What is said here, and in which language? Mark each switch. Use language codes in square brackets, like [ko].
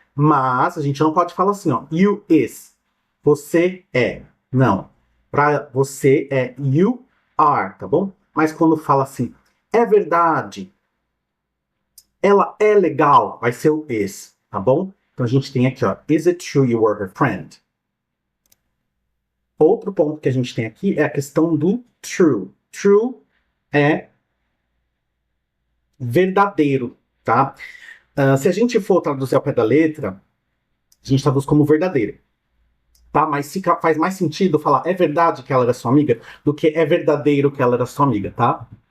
[pt] Mas a gente não pode falar assim, ó, [en] you is, [pt] você é. Não. Para você é [en] you are, [pt] tá bom? Mas quando fala assim, é verdade, ela é legal, vai ser o is, tá bom? Então a gente tem aqui, ó, [en] is it true you were her friend? [pt] Outro ponto que a gente tem aqui é a questão do true. True é verdadeiro, tá? Se a gente for traduzir ao pé da letra, a gente traduz como verdadeiro, tá? Mas faz mais sentido falar é verdade que ela era sua amiga do que é verdadeiro que ela era sua amiga, tá?